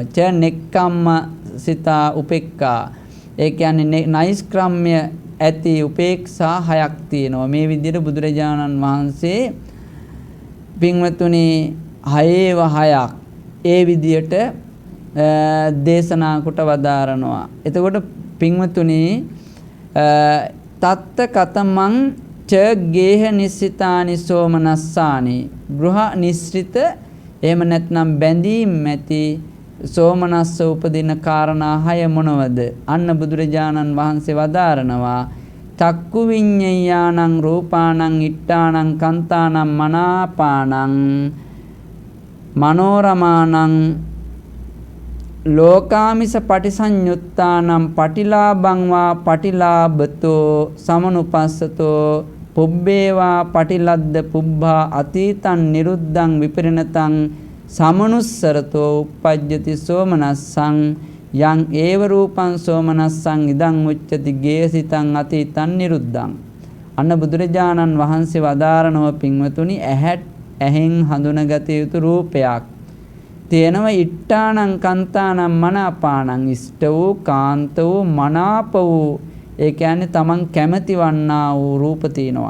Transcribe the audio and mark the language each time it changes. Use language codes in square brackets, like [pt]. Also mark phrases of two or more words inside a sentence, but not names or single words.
[pi] ච නෙක්ඛම්ම සිතා උපේක්ඛා [si] ඒ කියන්නේ නෛෂ්ක්‍රම්‍ය ඇති උපේක්ෂා 6ක් තියෙනවා. මේ විදිහට බුදුරජාණන් වහන්සේ පින්වතුනි 6ක් ඒ විදිහට දේශනා කොට වදාරනවා. එතකොට පින්වතුනි [pi] තත්ත කතමං ච ගේහ නිස්සිතානි සෝමනස්සානි [si] ගෘහ නිස්සිත එහෙම නැත්නම් බැඳීම් ඇති සෝමනස්ස උපදින කාරණා 6 මොනවද? අන්න බුදුරජාණන් වහන්සේ වදාරනවා [pi] චක්කු විඤ්ඤාණං රූපාණං ඉට්ඨාණං කන්තාණං මනාපාණං මනෝරමාණං ලෝකාමිස පටිසඤ්ඤුත්තානම් පටිලාභං වා පටිලාභතෝ සමනුපස්සතෝ පුබ්බේවා පටිලද්ද පුබ්බා අතීතං නිරුද්ධං විපරිණතං සමනුස්සරතෝ uppajjati සෝමනස්සං යං ඒව රූපං සෝමනස්සං ඉදං උච්චති ගේසිතං අතීතං නිරුද්ධං. [si] අන්න බුදුරජාණන් වහන්සේ වදාරනව පින්වතුනි ඇහෙන් හඳුනගත යුතු රූපයක් තේනව [pi] ඉට්ඨානං කන්තානං මනාපානං [si] ඉෂ්ට වූ කාන්ත වූ මනාප වූ ඒ කියන්නේ තමන් කැමති වන්නා වූ රූප තියෙනවා.